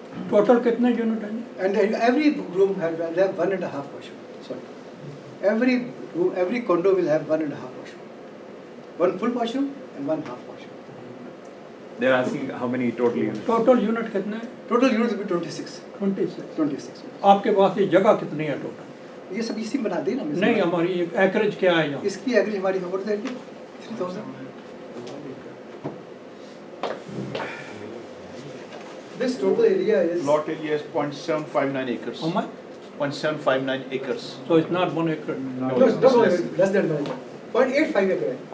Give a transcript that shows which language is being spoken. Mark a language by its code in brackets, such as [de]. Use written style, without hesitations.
[hi] Total कितने unit हैं? [en] And every room have 1.5 washroom. Sorry. Every condo will have 1.5 washroom. 1 full washroom and 1 half washroom. They are asking how many total units? [hi] Total unit कितने हैं? [en] Total units will be 26. 26. [hi] आपके पास ये जगह कितनी है total? ये सब इसी में बना देना। नहीं, हमारी acreage क्या है यहाँ? इसकी acreage हमारी over there 3,000. [en] This total area is. Lot area is 0.759 acres. How much? 0.759 acres. So it's not 1 acre. No, less than 0.85 acre.